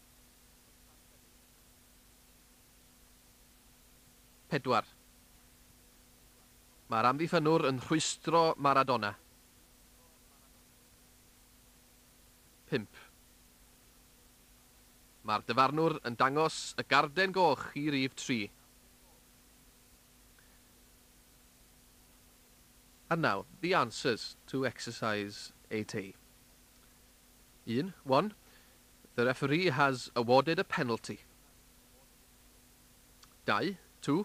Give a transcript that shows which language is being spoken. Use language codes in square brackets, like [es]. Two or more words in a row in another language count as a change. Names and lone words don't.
[cy] 4. Mae'r amddiffynwr yn rhwystro Maradona. 5. Mae'r dyfarnwr yn dangos y garden goch i rhif 3. [en] And now, the answers to exercise 8A. 1. The referee has awarded a penalty. 2.